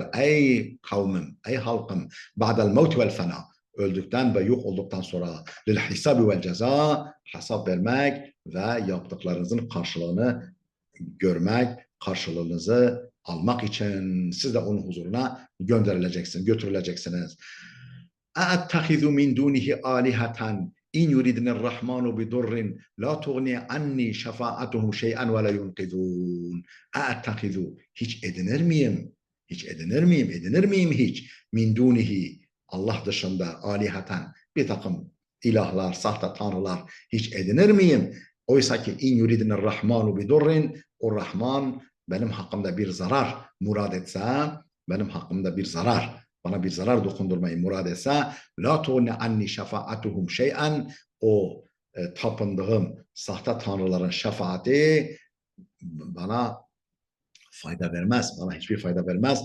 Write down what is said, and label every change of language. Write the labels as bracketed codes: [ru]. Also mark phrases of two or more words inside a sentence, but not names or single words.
[tr] Ey kavmim, ey halkım. [ar] بعد الموت والفناء. [tr] Öldükten ve yok olduktan sonra [ar] للحساب والجزاء, [tr] hesap vermek ve yaptıklarınızın karşılığını görmek, karşılığınızı almak için siz de onun huzuruna götürüleceksiniz. [ar] أَأَتَّخِذُ مِنْ دُونِهِ آلِهَةً إِنْ يُرِدْنِ الرَّحْمَنُ بِضُرٍّ لَا تُغْنِ عَنِّي شَفَاعَتُهُمْ شَيْئًا وَلَا يُنْقِذُونَ. [tr] أَأَتَّخِذُ hiç edinir miyim? Hiç edinir miyim? Edinir miyim hiç? [ar] من دونه [tr] Allah dışında alihatan bir takım ilahlar, sahte tanrılar hiç edinir miyim? Oysa ki [ar] إن يردن الرحمن بضر, [tr] o Rahman benim hakkımda bir zarar murad etse, benim hakkımda bir zarar, bana bir zarar dokundurmayı murad etse, [ar] لا تغن عني شفاعتهم شيئا, [tr] o tapındığım sahte tanrıların şefaati bana fayda vermez, bana hiçbir fayda vermez.